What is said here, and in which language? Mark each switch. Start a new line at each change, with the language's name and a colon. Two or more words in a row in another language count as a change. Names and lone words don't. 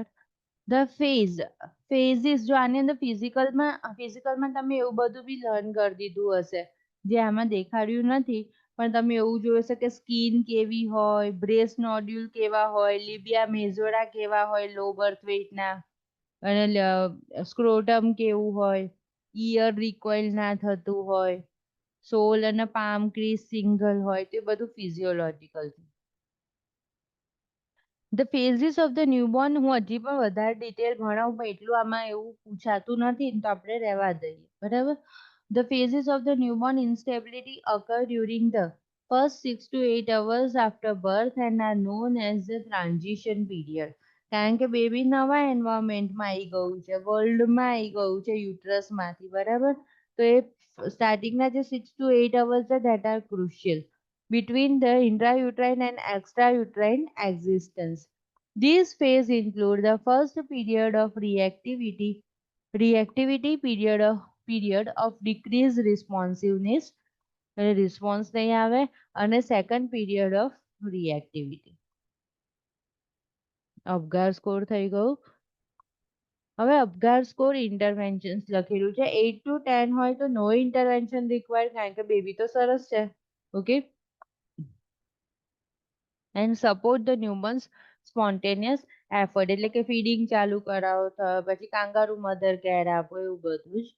English: the phases
Gujarati: જો આની અંદર ફિઝિકલમાં તમે એવું બધું બી લર્ન કરી દીધું હશે જે આમાં દેખાડ્યું નથી, પણ તમે એવું જોયું હશે કે સ્કિન કેવી હોય,
English: breast nodule
Gujarati: કેવા હોય,
English: labia majora
Gujarati: કેવા હોય
English: low birth weightના,
Gujarati: અને સ્ક્રોટમ કેવું હોય,
English: ear recoil
Gujarati: ના થતું હોય, સોલ અને
English: palm crease single
Gujarati: હોય, તે બધું ફિઝિયોલોજીકલ છે.
English: the phases of the newborn
Gujarati: હું હજી પણ વધારે ડિટેલ ભણાવું, પણ એટલું આમાં એવું પૂછાતું નથી તો આપણે રહેવા દઈએ, બરાબર.
English: The phases of the newborn instability occur during the first 6 to 8 hours after birth and are known as the transition period.
Gujarati: કારણ કે બેબી નવા એન્વાયરમેન્ટમાં આવી ગયું છે, વર્લ્ડમાં આવી ગયું છે યુટ્રસમાંથી, બરાબર. તો એ સ્ટાર્ટિંગના જે
English: 6 to 8 hours છે that are crucial between the intrauterine and extrauterine existence. These phases include the first period of reactivity period of decreased responsiveness, response
Gujarati: નહીં આવે, અને
English: second period of reactivity. Apgar score
Gujarati: થઈ ગયું. હવે
English: Apgar score interventions
Gujarati: લખેલું છે,
English: 8 to 10
Gujarati: હોય તો
English: no intervention required,
Gujarati: કારણ કે બેબી તો સરસ છે.
English: okay, and support the neonate's spontaneous effort,
Gujarati: એટલે કે ફીડિંગ ચાલુ કરાવો, પછી
English: kangaroo mother care
Gujarati: આપો, એવું બધું જ.